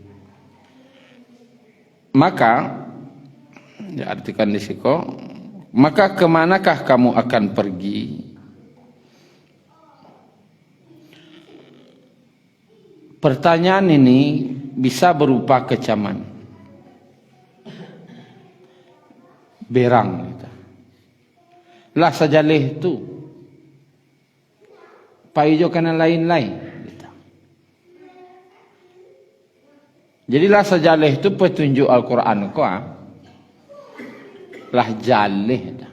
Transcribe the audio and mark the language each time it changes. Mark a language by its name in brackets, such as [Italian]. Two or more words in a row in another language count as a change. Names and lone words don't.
[Indonesian] Maka diartikan [Minangkabau] di siko, [Indonesian] maka kemanakah kamu akan pergi? Pertanyaan ini bisa berupa kecaman, berang gitu. [Minangkabau] Lah sajaleh tu paijo kana lain-lain gitu. Jadi lah sajaleh tu petunjuk Al-Quran ko lah jaleh dah.